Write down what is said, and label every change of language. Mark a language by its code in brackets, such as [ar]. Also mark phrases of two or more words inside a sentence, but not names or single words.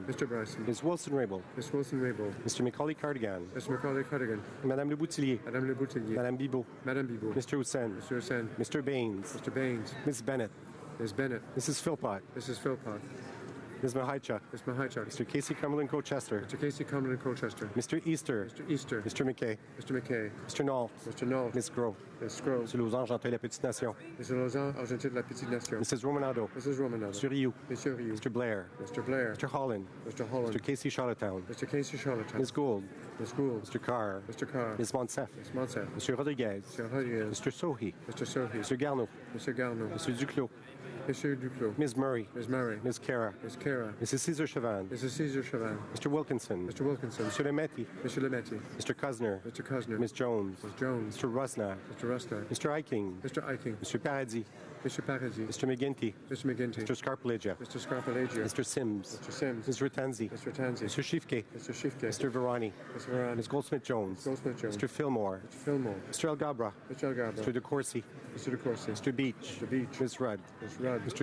[en] Mr. Bryson. Ms. Wilson-Raybould. Ms. Wilson-Raybould. Mr. Macaulay-Cardigan. Mr. Macaulay-Cardigan. Madame Le Boutillier. Madame Le Boutillier. Madame Bibot. Madame Bibot. Mr. Hussein. Mr. Hussein. Mr. Baines. Mr. Baines. Ms. Bennett. Ms. Bennett. Mrs. Philpott. Mrs. Philpott. Ms. Mahichuk. Ms. Mahichuk. Mr. Casey Cumberland Colchester. Mr. Casey Cumberland Colchester. Mr. Easter. Mr. Easter. Mr. McKay. Mr. McKay. Mr. Nault. Mr. Nault. Ms. Gros. Ms. Gros. Mr. Lausanne, Genteuil, La Petite Nation. Mr. Lausanne, Argentine de la Petite Nation. Mrs. Romanado. Mrs. Romanado. Mr. Rioux. Mr. Rioux. Mr. Blair. Mr. Blair. Mr. Holland. Mr. Holland. Mr. Casey Charlottetown. Mr. Casey Charlottetown. Ms. Gould. Ms. Gould. Mr. Carr. Mr. Carr. Ms. Monsef. Ms. Monsef. Mr. Rodriguez. Mr. Rodriguez. Mr. Sohi. Mr. Sohi. Mr. Garneau. Mr. Garneau. Mr. Duclos. Mr. Duclos. Ms. Murray. Ms. Murray. Ms. Cara. Ms. Cara. Mrs. Caesar Chavan. Mrs. Caesar Chavan. Mr. Wilkinson. Mr. Wilkinson. Mr. Lemetti. Mr. Lemetti. Mr. Cusner. Mr. Cusner. Ms. Jones. Ms. Jones. Mr. Rusnak. Mr. Rusnak. Mr. Eiking. Mr. Eiking. Mr. Paradis. Mr. Paradis. Mr. McGinty. Mr. McGinty. Mr. Scarpalagia. Mr. Scarpalagia. Mr. Sims. Mr. Sims. Ms. Ratanzi. Mr. Tanzi. Mr. Shifke. Mr. Shifke. Mr. Verani. Mr. Varane. Ms. Goldsmith-Jones. Goldsmith-Jones. Mr. Fillmore. Mr. Fillmore. Mr. Algabra. Mr. Algabra. Mr. DeCourcy. Mr. DeCourcy. Mr. Beach. Mr. Beach. Ms. Rudd. Ms. Rudd.